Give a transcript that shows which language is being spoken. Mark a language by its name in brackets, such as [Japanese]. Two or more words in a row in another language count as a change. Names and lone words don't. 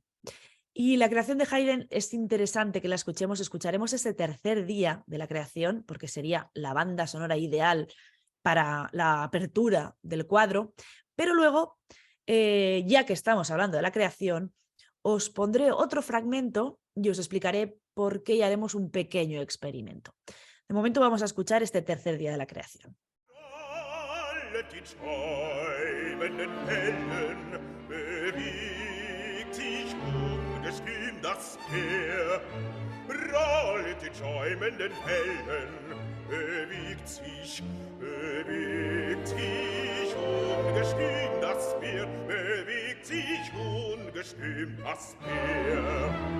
[Spanish] Y la creación de Haydn es interesante que la escuchemos, escucharemos ese tercer día de la creación, porque sería la banda sonora ideal para la apertura del cuadro, pero luego, ya que estamos hablando de la creación, os pondré otro fragmento y os explicaré por qué y haremos un pequeño experimento. De momento vamos a escuchar este tercer día de la creación. [German] Rollet die schäumenden Wellen, bewegt sich ungestüm das Meer, bewegt sich ungestüm das Meer.